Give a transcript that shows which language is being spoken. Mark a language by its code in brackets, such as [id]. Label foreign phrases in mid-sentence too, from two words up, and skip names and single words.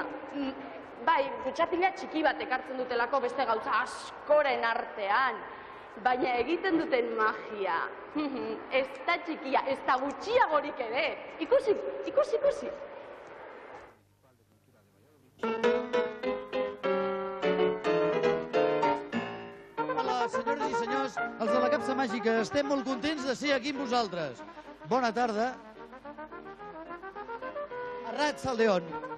[eu] Bai, kutsatila txiki bat ekartzen dutelako beste gauza askoren artean. Baina egiten duten magia. Ez da txikia, ez da gutxiagorik ere. Ikusi. [ca] Hola, senyores i senyors, els de la Capsa Màgica. Estem molt contents de ser aquí amb vosaltres. Bona tarda. Arrat Saldeón.